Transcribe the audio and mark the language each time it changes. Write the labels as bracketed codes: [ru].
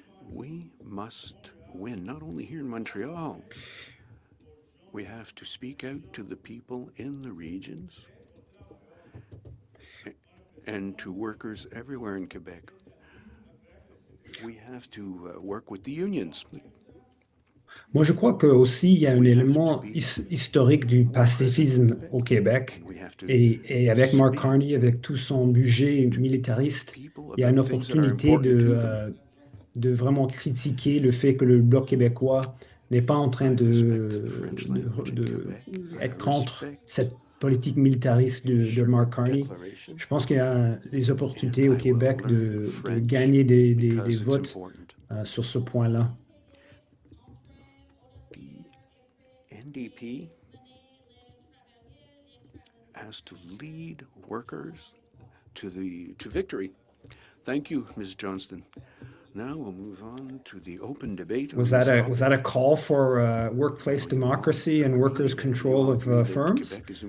[en] We must win, not only here in Montreal. We have to speak out to the people in the regions and to workers everywhere in Quebec. We have to work with the unions. [fr] Moi, je crois que aussi il y a un élément historique du pacifisme au Québec et avec Mark Carney, avec tout son budget militariste, il y a une opportunité de vraiment critiquer le fait que le Bloc québécois n'est pas en train être contre cette politique militariste de Mark Carney. Je pense qu'il y a des opportunités au Québec de gagner des votes sur ce point-là. [en] NDP has to lead workers to victory. Thank you, Ms. Johnston. Now we'll move on to the open debate. Was that a call for workplace democracy and workers' control of firms?